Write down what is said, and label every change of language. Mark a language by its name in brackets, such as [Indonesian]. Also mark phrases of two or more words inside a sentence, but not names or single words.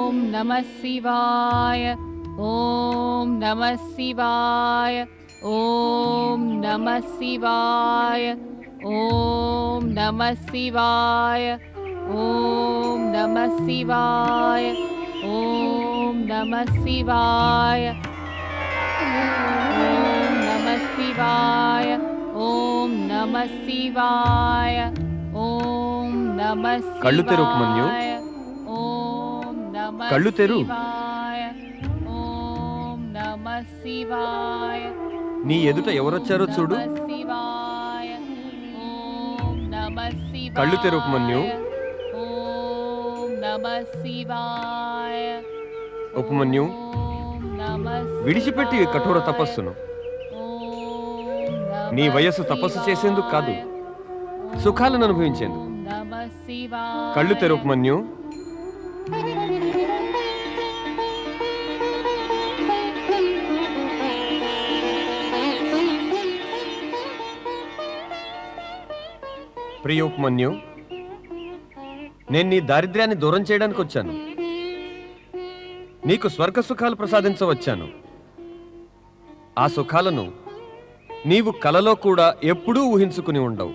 [Sanskrit] नमः शिवाय ओम नमः शिवाय ओम नमः शिवाय ओम नमः शिवाय ओम नमः शिवाय ओम नमः शिवाय ओम नमः शिवाय ओम नमः शिवाय ओम नमः [Telugu] కళ్ళు తెరు ఉపమన్యు [Sanskrit] ओम नमः [Telugu] కళ్ళు తెరు [Sanskrit] शिवाय ओम नमः शिवाय [Telugu] నీ ఎదుట ఎవరొచ్చారో చూడు [Sanskrit] शिवाय ओम नमः शिवाय [Telugu] కళ్ళు తెరు ఉపమన్యు [Sanskrit] ओम नमः शिवाय [Telugu] ఉపమన్యు [Sanskrit] ओम नमः [Telugu] విడిచిపెట్టి ఈ కఠోర తపస్సును నీ వయస్సు తపస్సు చేసేందుకు కాదు సుఖాలను అనుభవించేందుకు కళ్ళు తెరు ఉపమన్యు ప్రియ ఉపమన్యు నేను నీ దారిద్ర్యాన్ని దూరం చేయడానికి వచ్చాను నీకు స్వర్గ సుఖాలు ప్రసాదించవచ్చాను ఆ సుఖాలను నీవు కలలో కూడా ఎప్పుడూ ఊహించుకుని ఉండవు